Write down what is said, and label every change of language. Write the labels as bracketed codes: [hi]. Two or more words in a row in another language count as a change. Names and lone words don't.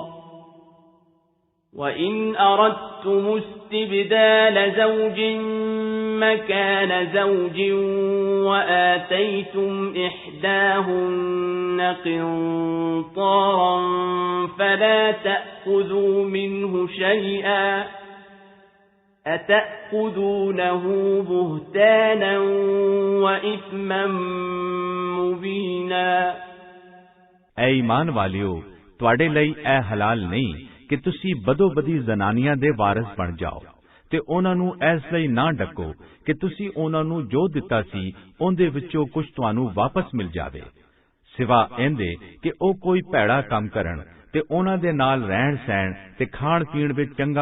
[ar] كثيرا وَإِنْ أَرَدْتُمُ اسْتِبْدَالَ زَوْجٍ مَكَانَ زَوْجٍ وَآتَيْتُمْ إِحْدَاهُنَّ قِنطَارًا فَلَا تَأْخُذُوا مِنْهُ شَيْئًا أَتَأْخُذُونَهُ بُهْتَانًا وَإِثْمًا مُبِينًا [pa] ਐ ਈਮਾਨ ਵਾਲਿਓ ਤੁਹਾਡੇ ਲਈ ਇਹ ਹਲਾਲ ਨਹੀਂ ਕਿ ਤੁਸੀਂ ਬਦੋ-ਬਦੀ ਜ਼ਨਾਨੀਆਂ ਦੇ ਵਾਰਿਸ ਬਣ ਜਾਓ ਤੇ ਉਹਨਾਂ ਨੂੰ ਇਸ ਲਈ ਨਾ ਡੱਕੋ ਕਿ ਤੁਸੀਂ ਉਹਨਾਂ ਨੂੰ ਜੋ ਦਿੱਤਾ ਸੀ ਉਹਦੇ ਵਿੱਚੋਂ ਕੁਝ ਤੁਹਾਨੂੰ ਵਾਪਸ ਮਿਲ ਜਾਵੇ ਸਿਵਾ ਇਹਦੇ ਕਿ ਉਹ ਕੋਈ ਭੈੜਾ ਕੰਮ ਕਰਨ ਤੇ ਉਹਨਾਂ ਦੇ ਨਾਲ ਰਹਿਣ ਸਹਿਣ ਤੇ ਖਾਣ ਪੀਣ ਵਿੱਚ ਚੰਗਾ